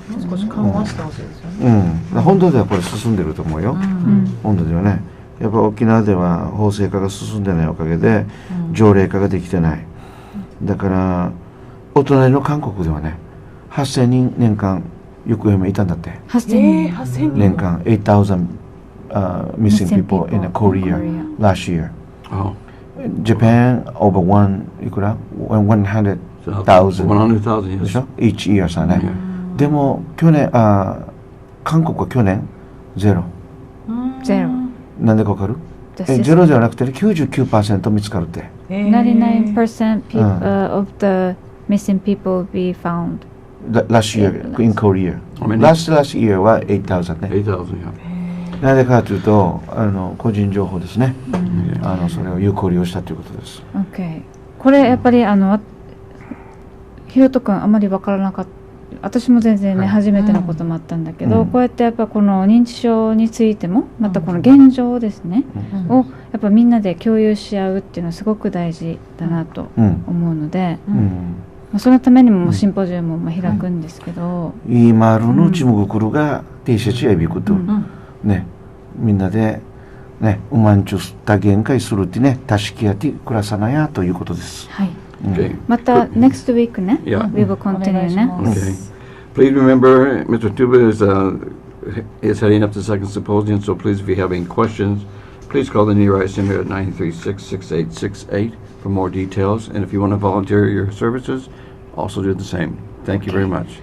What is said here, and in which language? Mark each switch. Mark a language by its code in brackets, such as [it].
[ja] 少し緩和してほしいですよね。本土ではこれ進んでると思うよ、本土ではね。やっぱ沖縄では法制化が進んでないおかげで条例化ができてない。だからお隣の韓国ではね、8000人年間行方不明いたんだって。 8000 8000人 [en] 年間8,000 missing people in Korea last year. Oh, Japan overいくら 100,000 100,000, [ja] でし [en] yes. [ja] ょ [en] each year [ja] さね。でも去年韓国は去年ゼロ。ゼロなんでかわかる？ですゼロじゃなくて 99% 見つかるって。 [en] 99% of the missing people be found. Last year in Korea. How many? Last year [ja] は8,000ね。 [en] 8,000, yeah. [ja] なぜかというと個人情報ですね。それを有効利用したということです。 [en] Okay. [ja] これやっぱりひろとくんあまりわからなかった。私も全然ね、初めてのこともあったんだけど、こうやってやっぱこの認知症についてもまたこの現状ですね、をやっぱみんなで共有し合うっていうのはすごく大事だなと思うので、そのためにもシンポジウムを開くんですけど、 [ryu] 今のちむぐくるが定説やびくとね、みんなでね、うまんちゅった限界するってね、たしきやって暮らさなやということです。 [ja] はい。 [en] Okay. [ja] また [en] next week [ja] ね、 [en] Yeah. we will continue ね。 Okay. Please remember, Mr. Tuba is heading up the second symposium, so please, if you have any questions, please call the Nearby Center at 936-6868 for more details. And if you want to volunteer your services, also do the same. Thank you very much.